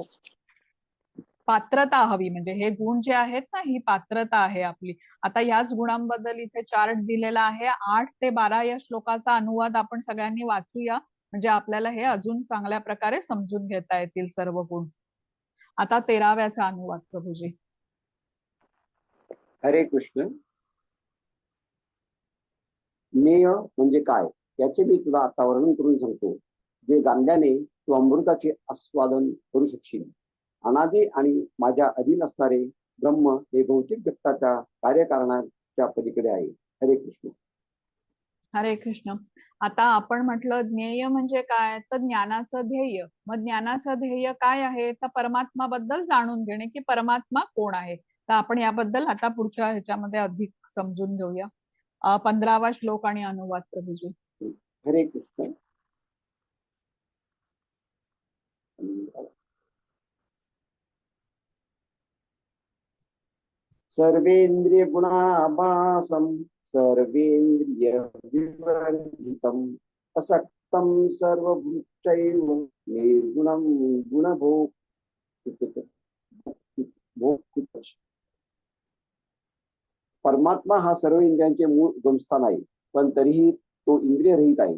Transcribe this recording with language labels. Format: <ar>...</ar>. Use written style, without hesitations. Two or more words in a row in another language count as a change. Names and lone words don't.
<mr>पात्रता हवी, म्हणजे हे गुण जे आहेत ना, ही पात्रता आहे आपली. आता याच गुणांबद्दल इथे चार्ट दिलेला आहे. 8 ते 12 या श्लोकाचा अनुवाद आपण सगळ्यांनी वाचूया, म्हणजे आपल्याला हे अजून चांगल्या प्रकारे समजून घेता येतील सर्व गुण. आता 13व्याचा अनुवाद प्रभूजी. हरे कृष्ण. ज्ञेय म्हणजे काय याचे मी तुला आता वर्णन करून सांगतो, जे जाणल्याने तू अमृताचे आस्वादन करू शकशील. अनादी आणि माझ्या अधीन असणारे ब्रह्म हे भौतिक जगताच्या कार्यकारणाच्या पलीकडे आहे. हरे कृष्ण. हरे कृष्ण. आता आपण म्हटलं ज्ञेय म्हणजे काय, तर ज्ञानाचं ध्येय. मग ज्ञानाचं ध्येय काय आहे, तर परमात्माबद्दल जाणून घेणे, की परमात्मा कोण आहे. तर आपण याबद्दल आता पुढच्या ह्याच्यामध्ये अधिक समजून घेऊया. 15वा श्लोक आणि अनुवाद प्रभूजी. हरे कृष्ण.</mr> <sa>सर्वेंद्रिय गुणाभासम सर्वेंद्रिय विवर्जितम असक्तम सर्वभूतैव निर्गुणम गुणभोग</sa> <mr>परमात्मा हा सर्व इंद्रियांचे मूळ उगमस्थान आहे, पण तरीही तो इंद्रिय रहित आहे.</mr>